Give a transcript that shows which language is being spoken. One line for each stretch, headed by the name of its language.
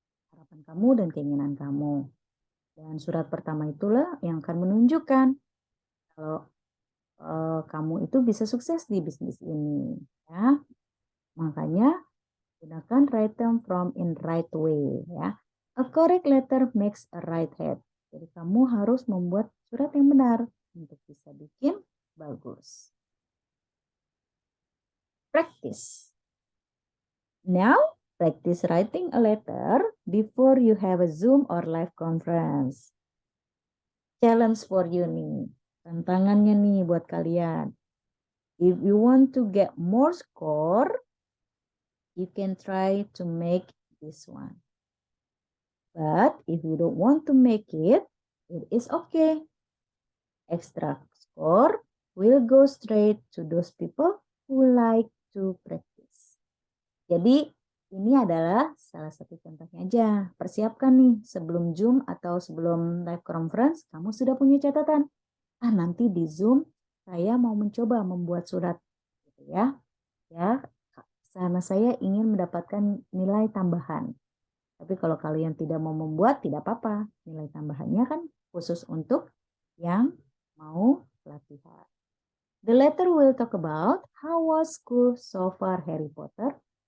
Indonesian: Harapan kamu dan keinginan kamu. Dan surat pertama itulah yang akan menunjukkan kalau kamu itu bisa sukses di bisnis ini, ya. Makanya gunakan
English: written form in right way
Indonesian: ya.
English: A correct letter makes a right head.
Indonesian: Jadi kamu harus membuat surat yang benar untuk bisa bikin bagus.
English: Practice. Now, practice writing a letter before you have a Zoom or live conference. Challenge for you
Indonesian: nih. Tantangannya nih buat kalian.
English: If you want to get more score, you can try to make this one. But if you don't want to make it, it is okay. Extra score will go straight to those people who like to practice.
Indonesian: Jadi Ini adalah salah satu contohnya aja. Persiapkan nih sebelum Zoom atau sebelum live conference, kamu sudah punya catatan. Nanti di Zoom saya mau mencoba membuat surat, gitu ya. Ya, karena saya ingin mendapatkan nilai tambahan. Tapi kalau kalian tidak mau membuat, tidak apa-apa. Nilai tambahannya kan khusus untuk yang mau latihan.
English: The letter will talk about how was school so far Harry Potter.